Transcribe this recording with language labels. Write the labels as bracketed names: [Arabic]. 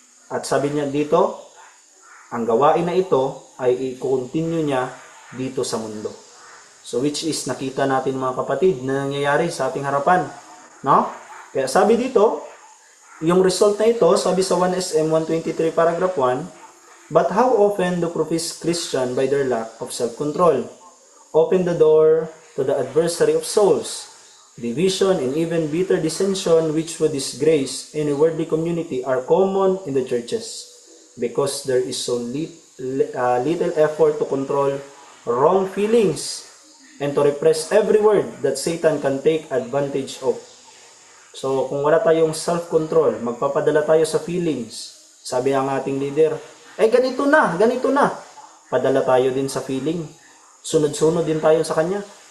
[Filipino] At sabi niya dito, ang gawain na ito ay i-continue niya dito sa mundo. So which is nakita natin mga kapatid na nangyayari sa ating harapan. No? Kaya sabi dito, yung result na ito, sabi sa [English] 1SM 123 paragraph 1, but how often do professed Christian by their lack of self-control open the door to the adversary of souls, division and even bitter dissension which would disgrace any worldly community are common in the churches because there is so little effort to control wrong feelings and to repress every word that Satan can take advantage of. [Filipino] So, kung wala tayong self-control, magpapadala tayo sa feelings. Sabi ang ating leader, ganito na. Padala tayo din sa feeling. Sunod-sunod din tayo sa kanya.